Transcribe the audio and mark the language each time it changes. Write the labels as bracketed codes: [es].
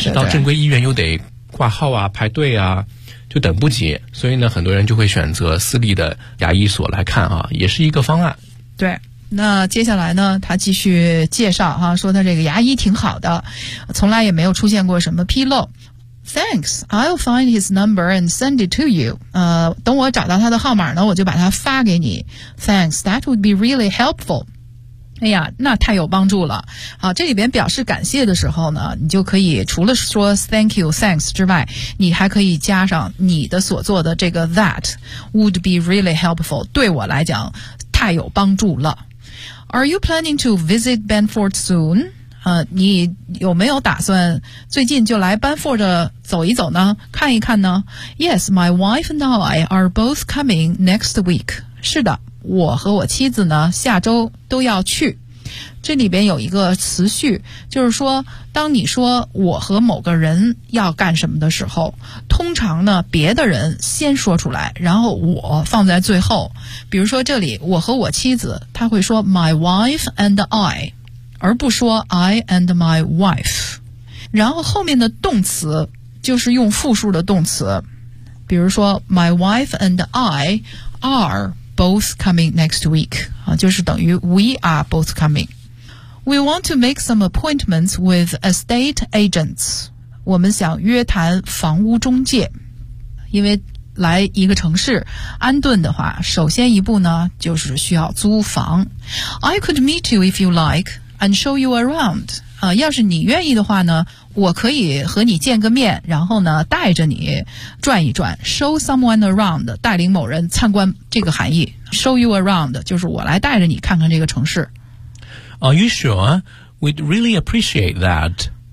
[zh] 是到正规医院又得挂号啊，排队啊，就等不及，所以呢，很多人就会选择私立的牙医所来看啊，也是一个方案。对。那接下来呢，他继续介绍哈，说他这个牙医挺好的，从来也没有出现过什么纰漏。 [en] Thanks, I'll find his number and send it to you. [zh] 等我找到他的号码呢，我就把他发给你。 [en] Thanks, that would be really helpful. [zh] 哎呀，那太有帮助了。啊，这里边表示感谢的时候呢，你就可以除了说 [en] thank you, thanks [zh] 之外，你还可以加上你的所做的这个 [en] that would be really helpful, [zh] 对我来讲太有帮助了。 [en] Are you planning to visit Benford soon? [zh] 你有没有打算最近就来 Benford 走一走呢，看一看呢？ [en] Yes, my wife and I are both coming next week. [zh] 是的，我和我妻子呢下周都要去。这里边有一个词序，就是说当你说我和某个人要干什么的时候，通常呢别的人先说出来，然后我放在最后。比如说这里我和我妻子，他会说 [en] my wife and I, [zh] 而不说 [en] I and my wife。 [zh] 然后后面的动词就是用复数的动词，比如说 [en] my wife and I are both coming next week, [zh] 就是等于 [en] we are both comingWe want to make some appointments with estate agents. [zh] 我们想约谈房屋中介。因为来一个城市安顿的话，首先一步呢就是需要租房。 [en] I could meet you if you like and show you around. [zh] 要是你愿意的话呢，我可以和你见个面，然后呢带着你转一转。 [en] Show someone around, [zh] 带领某人参观，这个含义。 [en] Show you around, [zh] 就是我来带着你看看这个城市。 [en] Are you sure? We'd really appreciate that.